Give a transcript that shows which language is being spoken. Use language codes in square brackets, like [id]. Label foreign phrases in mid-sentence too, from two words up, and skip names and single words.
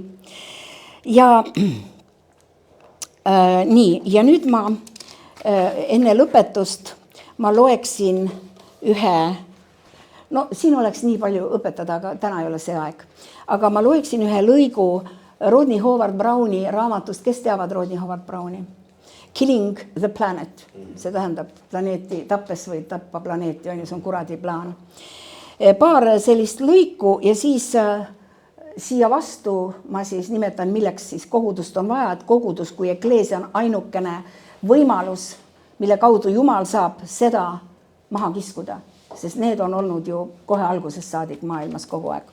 [et] Ja nüüd ma enne lõpetust ma loeksin ühe, siin oleks nii palju õpetada, aga täna ei ole see aeg. Aga ma loeksin ühe lõigu Rodney Howard Browni raamatust. Kes teavad Rodney Howard Browni? Killing the Planet. See tähendab planeeti tappes või tappa planeeti, on ju, see on kuradi plaan. Paar sellist lõiku ja siis siia vastu ma siis nimetan, milleks siis kogudust on vaja, et kogudus kui ekleesia on ainukene võimalus, mille kaudu Jumal saab seda maha kiskuda, sest need on olnud ju kohe algusest saadik maailmas kogu aeg.